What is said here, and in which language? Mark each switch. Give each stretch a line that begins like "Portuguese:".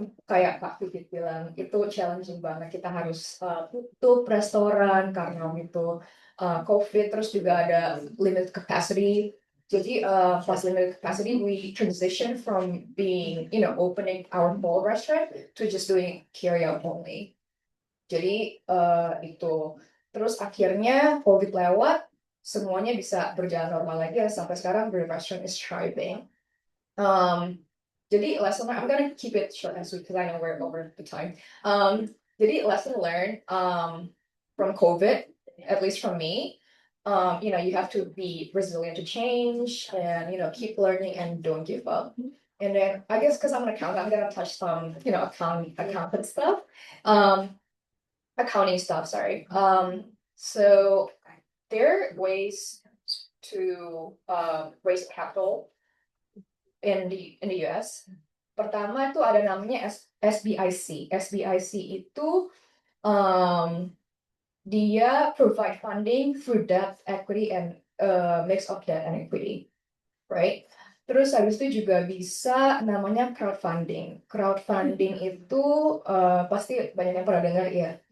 Indonesian: kayak Kak Pipit bilang itu challenging banget. Kita harus tutup restoran karena itu COVID, terus juga ada limited capacity. Jadi pas
English: limited capacity, we transition from being, opening our whole restaurant to just doing carry out only.
Indonesian: Jadi itu. Terus akhirnya COVID lewat, semuanya bisa berjalan normal lagi. Sampai sekarang
English: the restaurant is thriving.
Indonesian: Jadi
English: lesson learned, I'm gonna keep it short and sweet because I know we're over the time.
Indonesian: Jadi
English: lesson learned from COVID, at least from me, you have to be resilient to change and keep learning and don't give up. And then I guess because I'm an accountant, I'm gonna touch some accountant stuff, accounting stuff. Sorry. So there are ways to raise capital in the US.
Indonesian: Pertama itu ada namanya SBIC.
English: SBIC
Indonesian: itu dia
English: provide funding through debt, equity, and mix of debt and equity, right?
Indonesian: Terus habis itu juga bisa namanya crowdfunding. Crowdfunding itu pasti banyak yang pernah dengar ya.